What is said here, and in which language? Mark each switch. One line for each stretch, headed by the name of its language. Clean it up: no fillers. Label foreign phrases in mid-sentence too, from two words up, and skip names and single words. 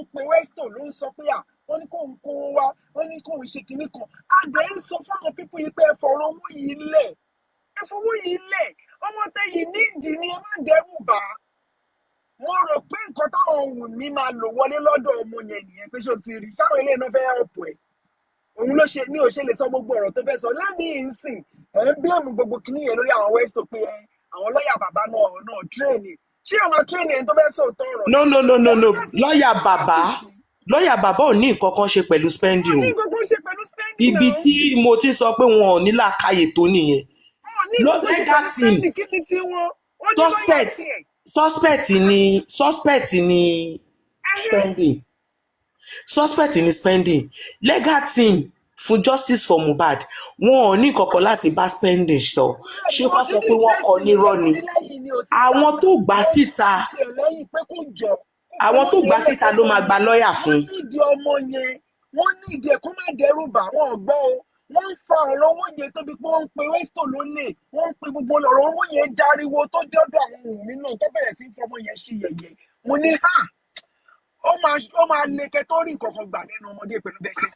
Yoruba: pe Westo ló ń sọ pé wọ́n ní kóun kówó wá wọ́n ní kóun ṣe kíní kan adé ń sọ fáwọn pípọ̀ yìí pé ẹ fọ̀rọ̀ owó yìí lẹ̀ ẹ fọwọ́ yìí lẹ̀ ọmọ tẹ́yìn nídìí ni ẹ má dẹ́rù bà á mo rò pé nǹkan táwọn ohun mi máa lò wọlé lọ́dọ̀ ọmọ yẹn nìyẹn pé ṣó ti rí fáwọn eléyìí náà fẹ́ ọ̀pọ̀ ẹ̀ òun ló ṣe ní òṣèlè sọ gbogbo ọ̀rọ̀ tó fẹ́ sọ lẹ́yìn ìsìn ẹ̀ ń blame gbogbo kìíní yẹn lórí àwọn Westo pé àwọn lọ́ọ̀yà bàbá náà tírèènì ṣé ọmọ tírèènì ẹni tó fẹ́ sòótọ́ ọ̀rọ̀. no lọ́ọ̀yà bàbá ò ní nǹkan kan ṣe pẹ̀lú spending o ibi tí mo ti sọ pé wọn ò ní làákàyè tó nìyẹn
English: legal team
Yoruba: suspect ni spending
English: legal team
Yoruba: fún
English: justice for Mohbad
Yoruba: wọn ò ní kọ̀kọ̀ láti bá spending sọ ṣé kó sọ pé wọ́n kọ nírọ́ ni àwọn tó gbà síta ló máa gba lọ́ọ̀yà fún. wọ́n nídìí ọmọ yẹn wọ́n nídìí ẹ̀ kó má dẹ́rù bà wọ́n gbọ́ o wọ́n ń fa ọ̀rọ̀ owó yẹn tóbi pé wọ́n ń pe Westo lólè wọ́n ń pe gbogbo ọ̀rọ̀ owó yẹn járiwo tó dọ́dọ̀ àwọn ohun mi náà tó bẹ̀rẹ̀ sí fọmọ yẹn ṣe yẹ̀yẹ́ mo ní ó máa lè kẹ́ tó rí nǹkan kan gbà lẹ́nu ọmọdé pẹ̀lú bẹ́ẹ̀ ṣe.